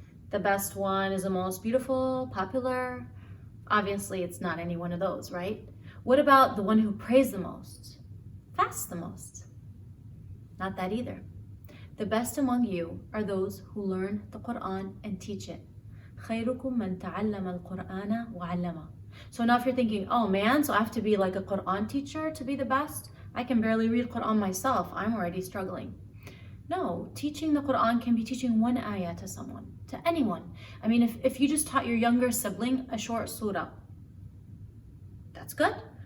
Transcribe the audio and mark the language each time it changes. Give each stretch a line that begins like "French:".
English: The best one is the most beautiful, popular? Obviously, it's not any one of those, right? What about the one who prays the most? Fasts the most? Not that either. The best among you are those who learn the Quran and teach it.
Arabic: خيركم من تعلم القرآن وعلمه.
English: So now if you're thinking, oh man, so I have to be like a Quran teacher to be the best? I can barely read Quran myself. I'm already struggling. No, teaching the Quran can be teaching one ayah to someone, to anyone. I mean, if you just taught your younger sibling a short surah, that's good.